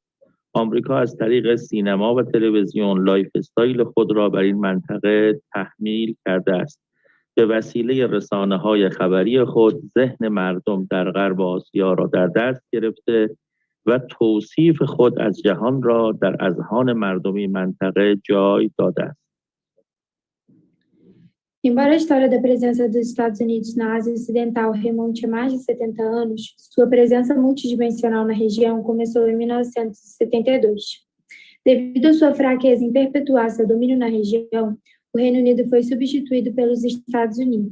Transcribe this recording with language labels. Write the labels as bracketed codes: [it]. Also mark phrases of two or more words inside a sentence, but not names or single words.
[fa] آمریکا از طریق سینما و تلویزیون [en] life style [fa] خود را بر این منطقه تحمیل کرده است. به وسیله رسانه‌های خبری خود ذهن مردم در غرب آسیا را در دست گرفته و توصیف خود از جهان را در اذهان مردمی منطقه جای داده است. [pt] Embora a história da presença dos Estados Unidos na Ásia Ocidental remonte a mais de 70 anos, sua presença multidimensional na região começou em 1972. Devido à sua fraqueza em perpetuar seu domínio na região, o Reino Unido foi substituído pelos Estados Unidos.